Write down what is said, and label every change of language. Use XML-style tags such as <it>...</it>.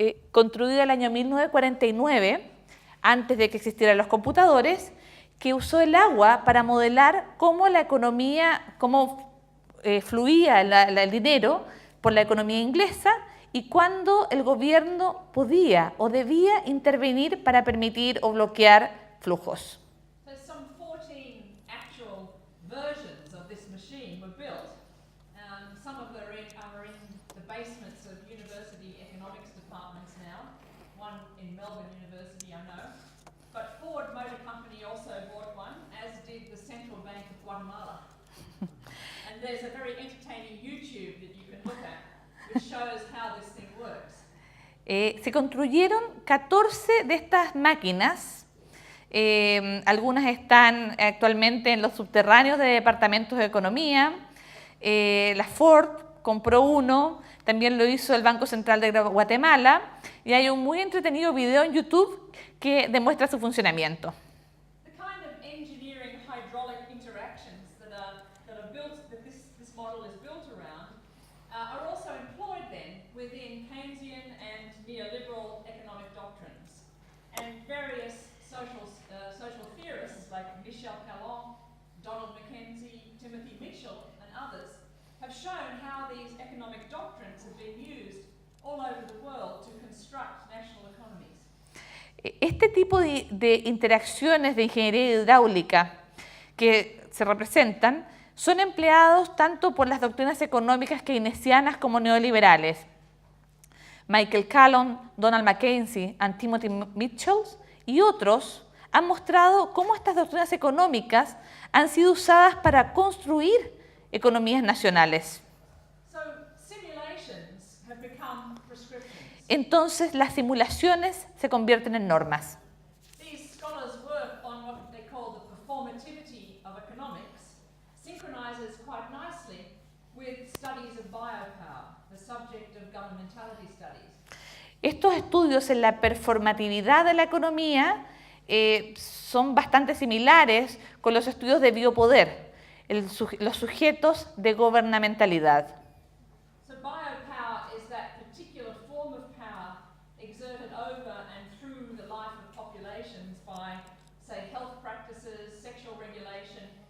<es>Construido en el año 1949, antes de que existieran los computadores, que usó el agua para modelar cómo la economía, fluía el dinero por la economía inglesa y cuándo el gobierno podía o debía intervenir para permitir o bloquear flujos.</es> <en>So some 14 actual versions of this machine were built. Some of them are in the basements of university economics departments now. One in Melbourne University, I know. But Ford Motor Company also bought one, as did the Central Bank of Guatemala. And there's a very entertaining YouTube that you can look at, which shows how this thing works.</en> <es>Se construyeron 14 de estas máquinas. Algunas están actualmente en los subterráneos de departamentos de economía. La Ford compró uno, también lo hizo el Banco Central de Guatemala, y hay un muy entretenido video en YouTube que demuestra su funcionamiento.</es> <en>The kind of engineering hydraulic interactions that are built, that this model is built around, are also employed then within Keynesian and neoliberal economic doctrines. And various social theorists like Michel Calon, Donald McKenzie, Timothy Mitchell, and others have shown how these economic doctrines have been used all over the world to construct national economies.</en> <es>Este tipo de interacciones de ingeniería hidráulica que se representan son empleados tanto por las doctrinas económicas keynesianas como neoliberales. Michael Calon, Donald McKenzie y Timothy Mitchell y otros han mostrado cómo estas doctrinas económicas han sido usadas para construir economías nacionales.</es> <en>So simulations have become prescriptions.</en> <es>Entonces las simulaciones se convierten en normas.</es> <en>These scholars work on what they call the performativity of economics, synchronizes quite nicely with studies of biopower, the subject of governmentality studies.</en> <es>Estos estudios en la performatividad de la economía son bastante similares con los estudios de biopoder, los sujetos de gobernamentalidad.</es> <en>So biopower is that particular form of power exerted over and through the life of populations by, say, health practices, sexual regulation,</en>